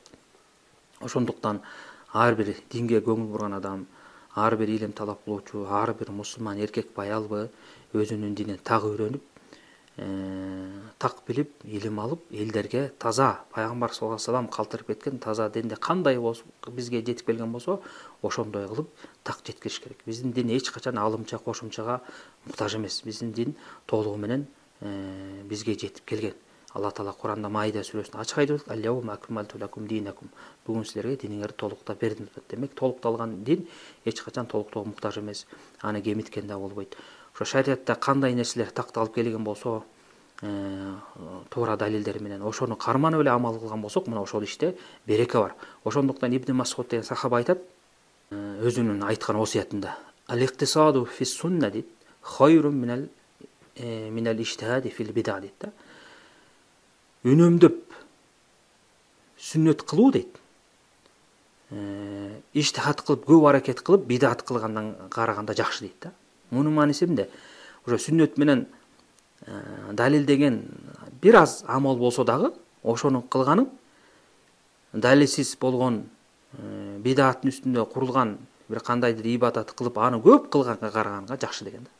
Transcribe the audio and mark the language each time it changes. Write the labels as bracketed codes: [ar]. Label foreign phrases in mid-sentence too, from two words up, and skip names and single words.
[ky] Ошондуктан ар бир динге көңүл бурган адам, ар бир илим талап кылуучу, ар бир мусулман эркек, аялбы өзүнүн динин так үйрөнүп, так билип, илим алып, элдерге таза пайгамбар [ar] صلى الله عليه وسلم [ky] калтырып кеткен таза динди кандай болсо бизге жетип келген болсо, ошондой кылып так жеткириш керек. Биздин дин эч качан алымча, кошумчага муктаж эмес. Биздин дин толугу менен бизге жетип келген. Алла Таала Куранда Маида сүрөсүндө ачык айтып атат: [ar] "اليوم أكملت لكم دينكم." [ky] Бүгүн силерге диниңерди толуктап бердим деп. Демек, толукталган дин эч качан толуктоого муктаж эмес. Аны кемиткен да болбойт. Ошо шариатта кандай нерселер такталып келген болсо, туура далилдер менен ошону карманып эле амал кылган болсок, мына ошол иште береке бар. Ошондуктан Ибн Мас'уд деген сахаба айтат, өзүнүн айткан осуятында: [ar] "الاقتصاد في السنة" [ky] дейт, [ar] "خير من الاجتهاد في البدعة" [ky] дейт да. Үнөмдөп сүннөт кылуу дейт, иштихат кылып, көп аракет кылып, бидат кылгандан караганда жакшы дейт да. Мунун мааниси эмне? Ошо сүннөт менен далилдеген бир аз амал болсо дагы, ошону кылганың далилсиз болгон бидаттын үстүндө курулган бир кандайдыр ибадат кылып, аны көп кылганга караганга жакшы деген да.